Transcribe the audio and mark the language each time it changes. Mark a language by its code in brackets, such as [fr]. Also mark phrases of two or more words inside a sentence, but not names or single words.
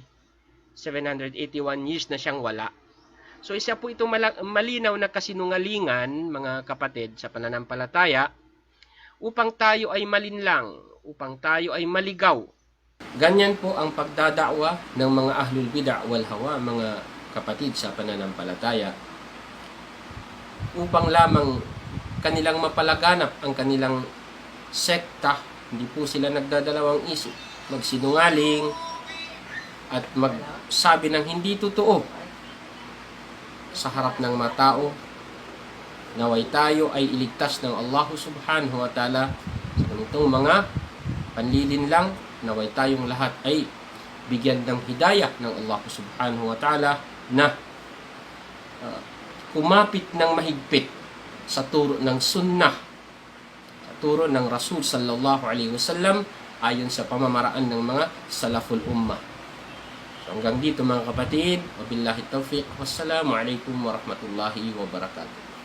[tl] 781 years na siyang wala. So isa po itong malinaw na kasinungalingan, mga kapatid, sa pananampalataya, upang tayo ay malinlang, upang tayo ay maligaw. Ganyan po ang pagdadakwa ng mga [ar] أهل البدعة والهوى, [tl] mga kapatid, sa pananampalataya, upang lamang kanilang mapalaganap ang kanilang sekta. Hindi po sila nagdadalawang isip, magsinungaling at magsabi ng hindi totoo sa harap ng mga tao. Naway tayo ay iligtas ng Allah [ar] سبحانه وتعالى [tl] sa ganitong mga panlilinlang. Naway tayong lahat ay bigyan ng hidayah ng Allah [ar] سبحانه وتعالى [tl] na kumapit ng mahigpit sa turo ng sunnah, sa turo ng Rasul [ar] صلى الله عليه وسلم, [tl] ayon sa pamamaraan ng mga [ar] سلف الأمة. [tl] So hanggang dito mga kapatid, [ar] وبالله التوفيق، والسلام عليكم ورحمة الله وبركاته.